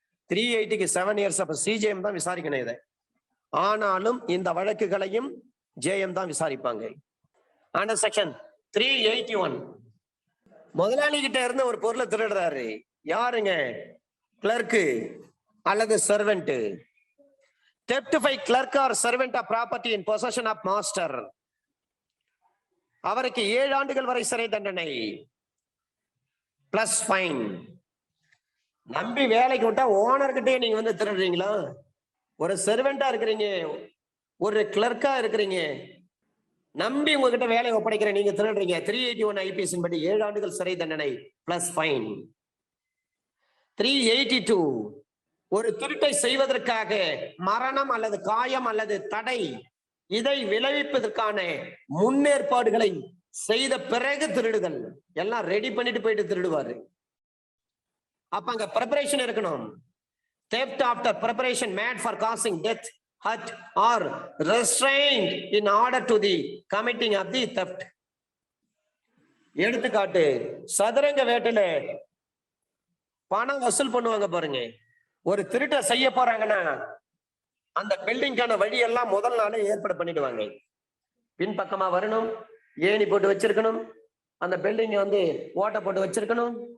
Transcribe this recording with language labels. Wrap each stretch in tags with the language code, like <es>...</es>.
<ta>380க்கு 7 years. அப்ப CJM தான் விசாரிக்கணும் இதை. ஆனாலும் இந்த வழக்குகளையும் ஜேஎம் தான் விசாரிப்பாங்க. அண்டர் செக்ஷன் 381 முதலாளி கிட்ட இருந்து ஒரு பொருளை திருடுறாரு. யாருங்க? கிளர்க்கு அல்லது servant.</ta> <en>theft by clerk or servant of property in possession of master,</en> <ta>அவருக்கு 7 ஆண்டுகள் வரை சிறை தண்டனை பிளஸ் ஃபைன். நம்பி வேலைக்கு விட்டா ஓனர்கிட்டே நீங்க வந்து திருடுறீங்களா? ஒரு சர்வெண்டா இருக்கிறீங்க, ஒரு கிளர்க்கா இருக்கிறீங்க, நம்பி உங்ககிட்ட வேலையை ஒப்படைக்கிறேன், நீங்க திருடுறீங்க. 381 ஐபிஎஸ் படி 7 ஆண்டுகள் சிறை தண்டனை பிளஸ் ஃபைன். 382 ஒரு திருட்டை செய்வதற்காக மரணம் அல்லது காயம் அல்லது தடை இதை விளைவிப்பதற்கான முன்னேற்பாடுகளை செய்த பிறகு திருடுதல். எல்லாம் ரெடி பண்ணிட்டு போயிட்டு திருடுவாரு. அப்ப அங்க preparation இருக்கணும்.</ta> <en>theft after preparation made for causing death, hurt or restraint in order to the committing of the theft.</en> <ta>எடுத்துக்காட்டு, சதுரங்க வேட்டையில பணம் வசூல் பண்ணுவாங்க பாருங்க. ஒரு திருட்ட செய்ய போறாங்கன்னா அந்த பில்டிங்கான வழியெல்லாம் முதல் நாளே ஏற்பாடு பண்ணிடுவாங்க. பின்பக்கமா வரணும், ஏணி போட்டு வச்சிருக்கணும், அந்த பில்டிங் வந்து ஓட்டை போட்டு வச்சிருக்கணும்.</ta>